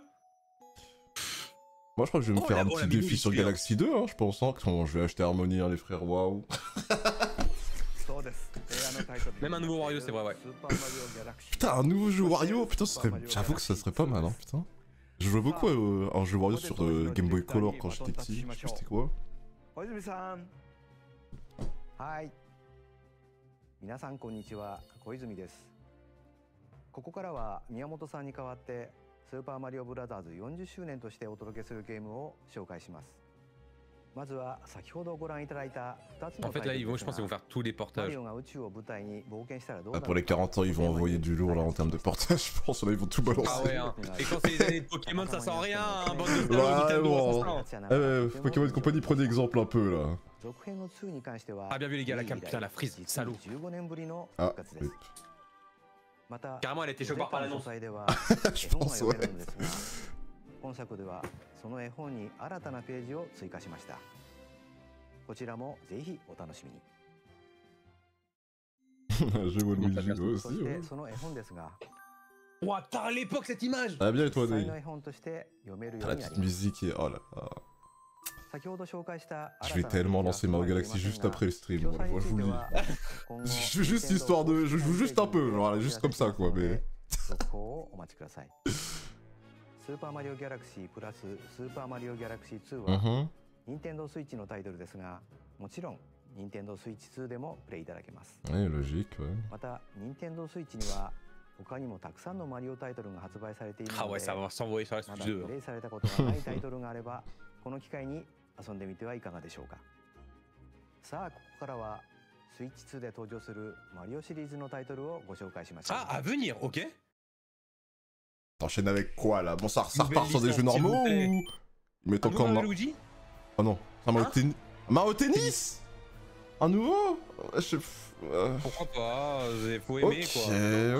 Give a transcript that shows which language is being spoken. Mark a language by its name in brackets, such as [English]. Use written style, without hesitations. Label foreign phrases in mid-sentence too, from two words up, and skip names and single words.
[French] Moi je crois que je vais me faire un petit défi sur Galaxy 2, hein, je pense, hein, que je vais acheter Harmony, hein, les frères, waouh. Même un nouveau Wario, c'est vrai, ouais. Putain, un nouveau jeu Wario, putain, j'avoue que ça serait pas mal, hein, putain. Je jouais beaucoup à un jeu Wario sur Game Boy Color quand j'étais petit, je sais plus c'était quoi. [Japanese] 皆さんこんにちは、小泉です。ここからは宮本さんに代わってスーパーマリオブラザーズ40周年としてお届けするゲームを紹介します。まずは先ほどご覧いただいた2つのタイトルですが、 [French] je pense qu'ils vont faire tous les portages. [Japanese] マリオが宇宙を舞台に冒険したらどうなるか。 [French] Pour les 40 ans, ils vont envoyer du lourd là en termes de portage, je pense, là ils vont tout balancer. Ah ouais, hein. Et quand c'est les années de Pokémon, ça sent rien, hein, bande de bon. Pokémon Company, prenez exemple un peu là. Ah bien vu les gars, la cam, putain la frise, salaud. Ah, oui. Carrément, elle a été choquée par l'annonce. Je pense, ouais. [Japanese] 今作ではその絵本に新たなページを追加しました。こちらもぜひお楽しみに。 [French] Je vois le musique aussi. [Japanese] そしてその絵本ですが。 [French] Ouah, putain, à l'époque, cette image! Ah bien étoilé. [Japanese] の絵本として読めるよ [French] Ah, [Japanese] う [French] la [Japanese] になり [French] petite [Japanese] ます。 [French] musique et... Oh là là. [Japanese] 先ほど紹介した [French] Je vais tellement lancer Mario Galaxy juste après le stream, voilà, je vous le dis. Je veux juste histoire de... Je joue juste un peu, genre, juste comme ça, quoi, mais... [Japanese] 続報をお待ちください。スーパーマリオギャラクシープラススーパーマリオギャラクシー2は、任天堂スイッチのタイトルですが、もちろん任天堂スイッチ2でもプレイいただけます。 [French] Ouais, logique, ouais. [Japanese] また任天堂スイッチには他にもたくさんのマリオタイトルが発売されているので、 [French] Ah ouais, ça va s'envoyer sur la [Japanese] まだ [French] Switch 2. [Japanese] プレイされたことがないタイトルがあれば、この機会に遊んでみてはいかがでしょうか。さあここからはスイッチ2で登場するマリオシリーズのタイトルをご紹介しましょう。 [French] Ah, à venir, ok. T'enchaînes avec quoi là? Bon, ça repart Nouvelle sur des jeux licence, s'il normaux vous plaît. ou. Mais Un encore. nouveau Luigi? Oh non, c'est un Mario Tennis. Mario Tennis? Un nouveau? Je sais. Pourquoi pas? Faut aimer Ok, quoi.